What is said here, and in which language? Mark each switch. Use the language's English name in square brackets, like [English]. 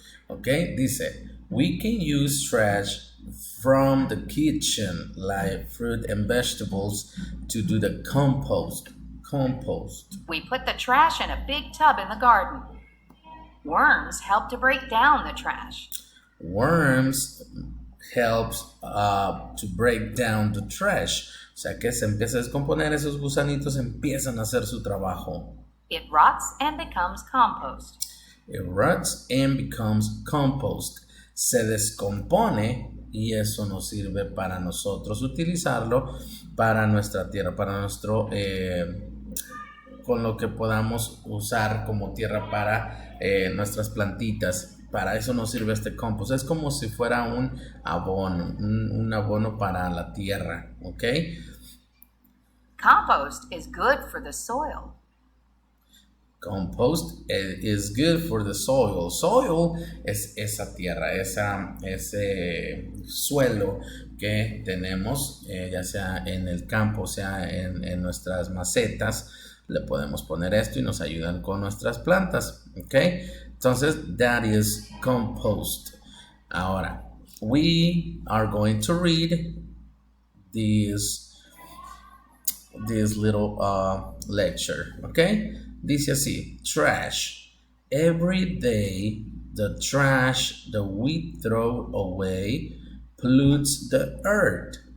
[English] Okay, dice, we can use trash from the kitchen, like fruit and vegetables, to do the compost. Compost. We put the trash in a big tub in the garden. Worms help to break down the trash. Worms helps to break down the trash. [Spanish] O sea que se empieza a descomponer, esos gusanitos empiezan a hacer su trabajo. [English] It rots and becomes compost. It rots and becomes compost. [Spanish] Se descompone y eso nos sirve para nosotros utilizarlo para nuestra tierra, para nuestro, con lo que podamos usar como tierra para nuestras plantitas. Para eso nos sirve este compost. Es como si fuera un abono, un abono para la tierra, ¿ok? [English] Compost is good for the soil. Compost is good for the soil. [Spanish] Soil es esa tierra, ese suelo que tenemos, ya sea en el campo, sea en nuestras macetas. Le podemos poner esto y nos ayudan con nuestras plantas, ¿ok? [English] Entonces, that is compost. Ahora, we are going to read this little lecture, ¿ok? [Spanish] Dice así, trash. [English] Every day, the trash that we throw away pollutes the earth.